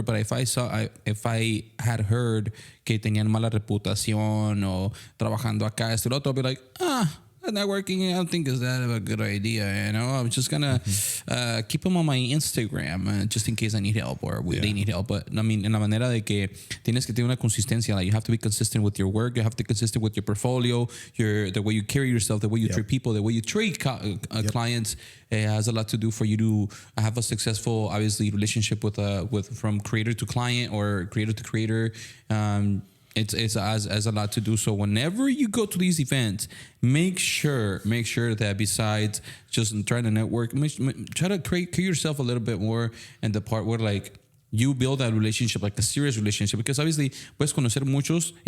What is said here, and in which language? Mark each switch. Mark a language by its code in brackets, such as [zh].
[en] But if I had heard [es] que tenían mala reputación o trabajando acá, esto, lo otro, [en] I'd be like, networking, I don't think is that a good idea. I'm just gonna keep them on my Instagram just in case I need help or they need help. But I mean, [es] en la manera de que tienes que tener una consistencia. [en] Like you have to be consistent with your work. You have to be consistent with your portfolio, the way you carry yourself, the way you treat people, the way you treat clients. It has a lot to do for you to have a successful, obviously, relationship with from creator to client or creator to creator. It's as a lot to do. So whenever you go to these events, make sure that besides just trying to network, try to create yourself a little bit more in the part where like you build that relationship, like a serious relationship, because obviously [es] puedes conocer muchos.